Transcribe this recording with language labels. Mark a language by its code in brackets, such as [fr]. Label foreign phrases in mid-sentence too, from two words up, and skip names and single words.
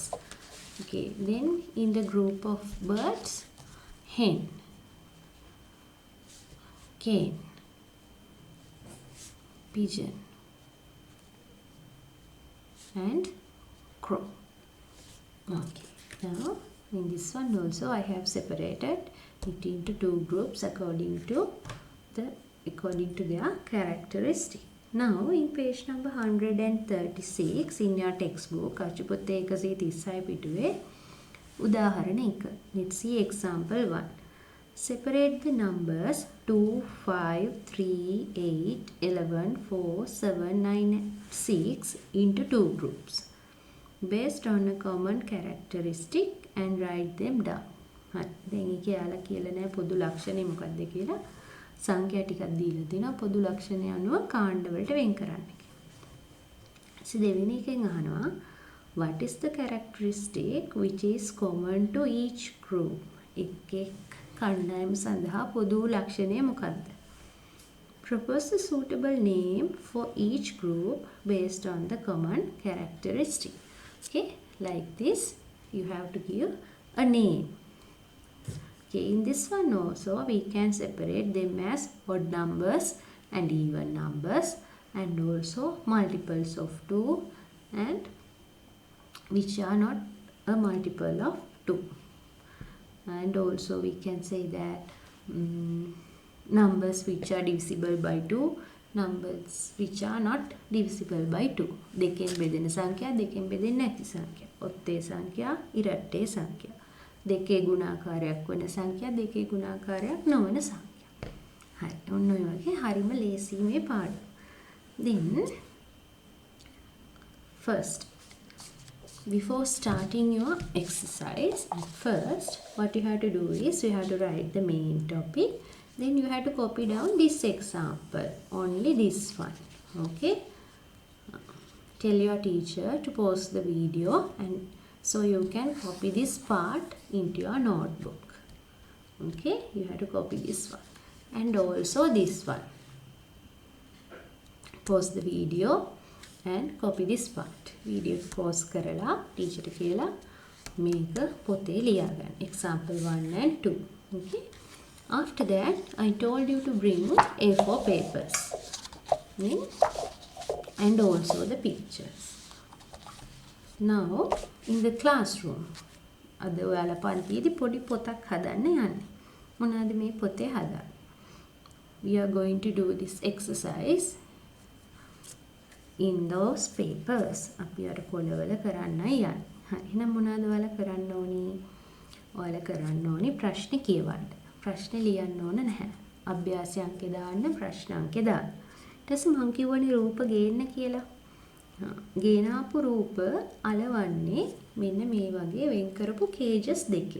[en] Okay, then in the group of birds, hen, cane, pigeon and crow. Okay, now in this one also I have separated it into 2 groups according to their characteristic. Now in page number 136 in your textbook [si] අච්චුපොත්තේ 136 පිටුවේ උදාහරණ 1. [en] Let's see example 1. Separate the numbers 2, 5, 3, 8, 11, 4, 7, 9, 6 into 2 groups based on a common characteristic and write them down. [si] හරි. දැන් ඒකේ යාලා කියලා නැහැ පොදු ලක්ෂණය මොකක්ද කියලා. සංඛ්‍යා ටිකක් දීලා තිනවා පොදු ලක්ෂණය අනුව කාණ්ඩ වලට වෙන් කරන්න කියලා. [en] So [si] දෙවෙනි එකෙන් අහනවා [en] what is the characteristic which is common to each group? [si] එක් කණ්ඩායම සඳහා පොදු ලක්ෂණය මොකක්ද? [en] Propose a suitable name for each group based on the common characteristic. Okay, like this you have to give a name. Okay, in this one also we can separate them as odd numbers and even numbers and also multiples of 2 and which are not a multiple of 2. And also we can say that numbers which are divisible by 2, numbers which are not divisible by 2. [si] දෙකෙන් බෙදෙන සංඛ්‍යා දෙකෙන් බෙදෙන්නේ නැති සංඛ්‍යා. ඔත්තේ සංඛ්‍යා ඉරට්ටේ සංඛ්‍යා. දෙකේ ගුණාකාරයක් වන සංඛ්‍යා දෙකේ ගුණාකාරයක් නොවන සංඛ්‍යා. හරි. ඔන්න ඔය වගේ හරිම ලේසි මේ පාඩම. [en] Then first before starting your exercise, first what you have to do is you have to write the main topic. Then you have to copy down this example, only this one. Okay, tell your teacher to pause the video and so you can copy this part into your notebook. Okay, you have to copy this one and also this one. Pause the video and copy this part. Video pause [si] කරලා teacher කියලා මේක පොතේ ලියා ගන්න. [en] Example 1 and 2. Okay. After that, I told you to bring A4 papers and also the pictures. Now, in the classroom, [si] අද ඔයාලා පන්තියේදී පොඩි පොතක් හදන්න යන්නේ. මොනවාද මේ පොතේ හදන්නේ? [en] We are going to do this exercise in those papers. [si] අපි අර පොළවල කරන්නයි යන්නේ. හරි. එහෙනම් මොනවාද ඔයාලා කරන්න ඕනි? ඔයාලා කරන්න ඕනි ප්‍රශ්න කියවන්න. ප්‍රශ්න ලියන්න ඕන නැහැ. අභ්‍යාස අංකේ දාන්න ප්‍රශ්න අංකේ දාන්න. ඊට පස්සේ මම කියවනේ රූප ගේන්න කියලා. ගේනාපු රූප අලවන්නේ මෙන්න මේ වගේ වෙන් කරපු කේජස් දෙකේ.